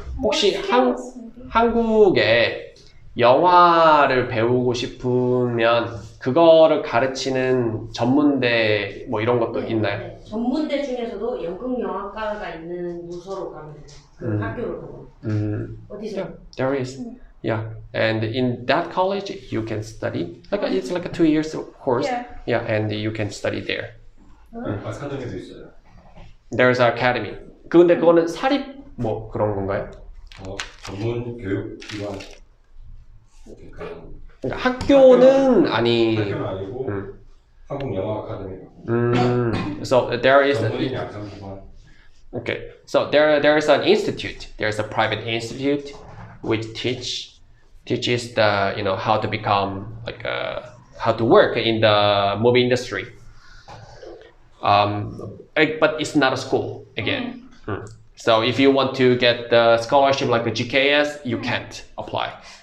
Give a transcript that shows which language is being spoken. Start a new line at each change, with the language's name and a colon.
Korean: 혹시 한국에 영화를 배우고 싶으면 그거를 가르치는 전문대 뭐 이런 것도 있나요? 네. 전문대 중에서도 연극영화과가 있는 부서로 가면 돼요. 그 학교를 보고. 어디서?
English: Yeah, there is. Yeah, and in that college you can study. It's like a 2 years course. Yeah, and you can study there.
Korean: 아카데미도 있어요.
English: There's an academy.
Korean: 근데 그거는 사립 뭐 그런 건가요? 전문 교육 기관. 그러니까 학교는 학교는 아니고 한국 영화 아카데미.
English: So there is
Korean: 전문인 양성 기관.
English: Okay, so there is an institute. There's a private institute which teaches the how to become how to work in the movie industry. But it's not a school again. So if you want to get the scholarship like a GKS, you can't apply.